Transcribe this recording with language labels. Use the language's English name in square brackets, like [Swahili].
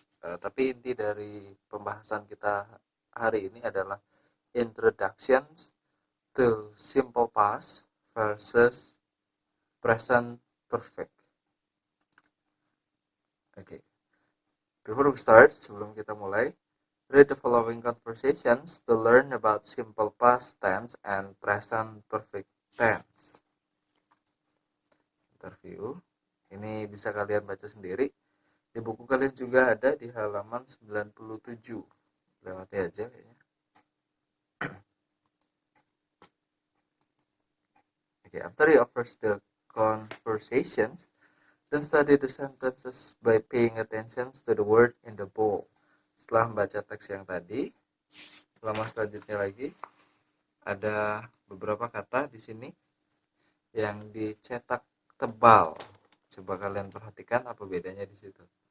[Indonesian] Tapi inti dari pembahasan kita hari ini adalah [English] introductions to simple past versus present perfect. Okay. Before we start, [Indonesian] sebelum kita mulai, [English] read the following conversations to learn about simple past tense and present perfect tense. [Indonesian] Interview. Ini bisa kalian baca sendiri. Di buku kalian juga ada di halaman 97. Lewati aja kayaknya. [English] Okay, after you offers the conversations, then study the sentences by paying attention to the word in the bowl. [Indonesian] Setelah membaca teks yang tadi, lama selanjutnya lagi ada beberapa kata di sini yang dicetak tebal. Coba kalian perhatikan apa bedanya di situ.